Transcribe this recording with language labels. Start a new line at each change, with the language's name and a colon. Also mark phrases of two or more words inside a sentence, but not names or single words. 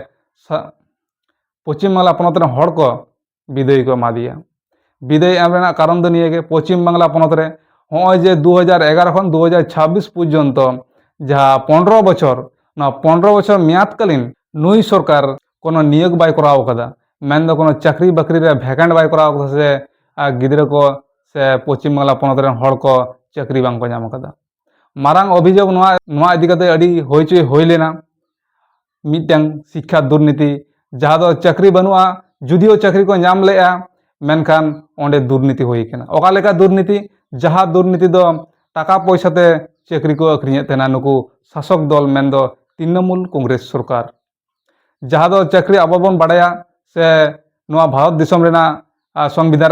Santali: पश्चिम बांगला पनत रे हड़ को विदाई को मादिया विदाई एम रेना कारण दो निये गे पश्चिम बांगला पनत रे होय जे 2011 खन 2026 पर्यंत जहाँ 15 बछर ना 15 बछर मेयादकालीन नुई सरकार कोनो नियोग बाय कराव कदा मेन दो कोनो चाकरी बाकरी रे वैकेंट बाय कराव कदा से गिद्रा को से पश्चिम बांगला पनत रे हड़ को चाकरी बांग को नाम कदा मारांग अभियोग नोआ इदी कते अडी होइचोय होई लेना मिटटेंग शिक्षा दुर्नीति जहाँ दो चाकरी बनुआ जुदियो चाकरी को नाम लेआ मेनखान ओंडे दुर्नीति होई केना ओका लेका दुर्नीति जहाँ दुर्नीति दो टाका पैसाते चाकरी को अखरिñे तेना नुकु शासक दल मेन दो तृणमूल कांग्रेस सरकार जहाँ दो चाकरी अब बन बाड़ाया से नोआ भारत दिसम रेना संविधान